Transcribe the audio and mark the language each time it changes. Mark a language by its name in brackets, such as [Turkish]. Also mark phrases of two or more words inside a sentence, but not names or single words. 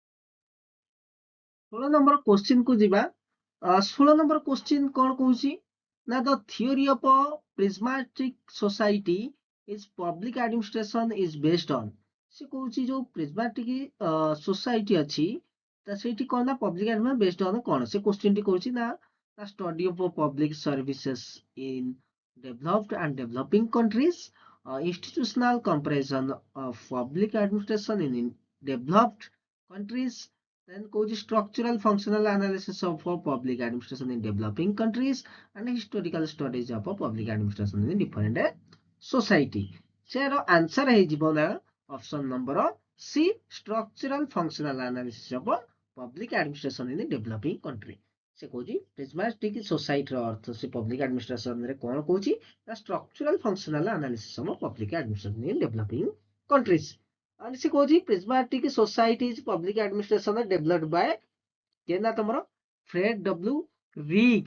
[English] 16 number question [Odia] କୁ ଯିବା [English] 16 number question [Odia] କଣ କହୁଛି ନା [English] the theory of prismatic society is public administration is based on. [Odia] ସେ କହୁଛି ଯୋଉ [English] prismatic society [Odia] ଅଛି ତା ସେଇଠି କଣ ନା [English] public administration based on [Odia] କଣ ସେ କୋଶ୍ଚିନ୍ ଟି କହୁଛି ନା [English] study of public services in developed and developing countries, institutional comparison of public administration in developed countries, then goes structural functional analysis of public administration in developing countries, and historical studies of public administration in different society. [Odia] ସେର ଆନ୍ସର ହେଇଯିବ ନା [English] option number C structural functional analysis of public administration in developing country। [Odia] ସେ କହୁଛି [English] prismatic societyର [Odia] ଅର୍ଥ ସେ [English] public administrationରେ [Odia] କଣ କହୁଛି ନା [English] structural functional analysis of public administration in developing countries. [Odia] ଆଉ ସେ କହୁଛି [English] prismatic society is public administration developed by [Odia] କିଏ ନା ତମର [English] ଫ୍ରେଡ ଡବ୍ଲ୍ୟୁ ରିଗ୍।